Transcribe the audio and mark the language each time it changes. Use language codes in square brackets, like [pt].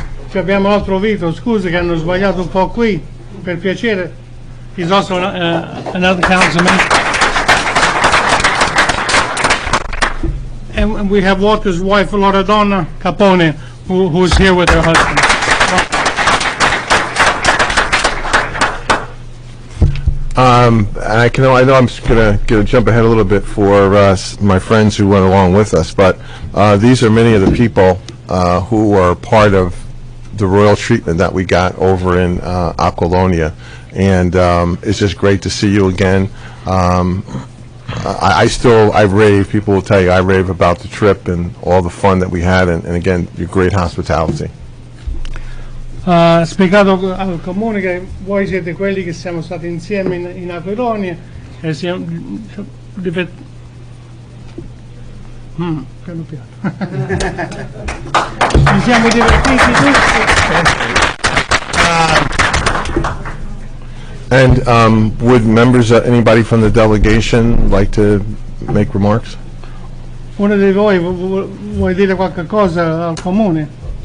[it] Abbiamo l'altro Vito, scusi che hanno sbagliato un po' qui, per piacere. [en] He's also another councilman. And we have Walter's wife, Laura Donna Capone, who's here with her husband. I know I'm going to jump ahead a little bit for my friends who went along with us, but these are many of the people who are part of the royal treatment that we got over in Aquilonia, and it's just great to see you again. I rave, people will tell you, I rave about the trip and all the fun that we had, and again, your great hospitality. [it] Ha spiegato al comune che voi siete quelli che siamo stati insieme in Aquilonia e siamo piano piano. Ci siamo divertiti tutti. [en] And would members, anybody from the delegation like to make remarks? [it] Uno di voi vuoi dire qualche cosa al comune?